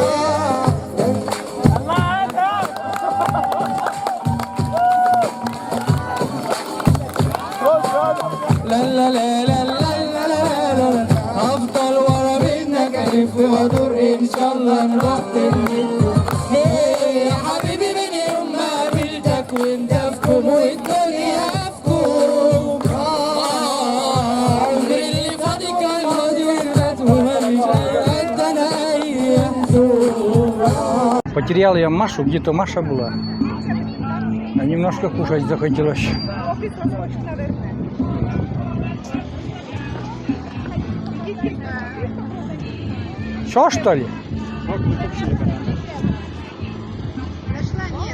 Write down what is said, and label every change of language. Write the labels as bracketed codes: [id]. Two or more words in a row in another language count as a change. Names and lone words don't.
[ar] لا لا لا لا لا لا لا هفضل ورا منك ألف وأدور إن شاء الله نروح البيت يا حبيبي من يوم ما قابلتك وأنت في كوم والدنيا في كوم عمري اللي فاضي كان فاضي وفات وماليش قد أنا أي حدود. [ru] Потерял я Машу, где-то Маша была. А немножко кушать захотелось. Что, что ли? Нашла, нет.